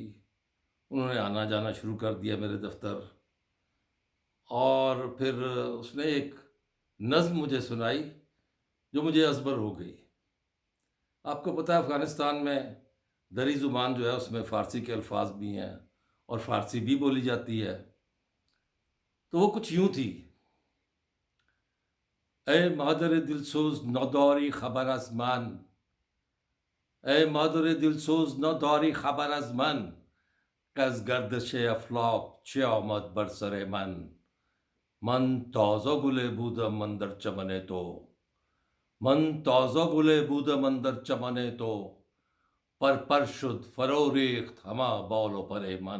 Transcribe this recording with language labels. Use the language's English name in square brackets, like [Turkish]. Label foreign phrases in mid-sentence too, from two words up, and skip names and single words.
[Urdu] انہوں نے آنا جانا شروع کر دیا میرے دفتر، اور پھر اس نے ایک نظم مجھے سنائی جو مجھے ازبر ہو گئی۔ آپ کو پتہ ہے افغانستان میں دری زبان جو ہے اس میں فارسی کے الفاظ بھی ہیں، اور فارسی بھی بولی جاتی ہے۔ تو وہ کچھ یوں تھی: [Persian] اے مادر دلسوز نداری خبر از من، اے مادر دلسوز نداری خبر از من، که از گردش افلاک چه آمد بر سر من. من تازه گل بودم من در چمن تو، من تازه گل بودم من در چمن تو، پر شد فرو ریخت همه بال و پر من.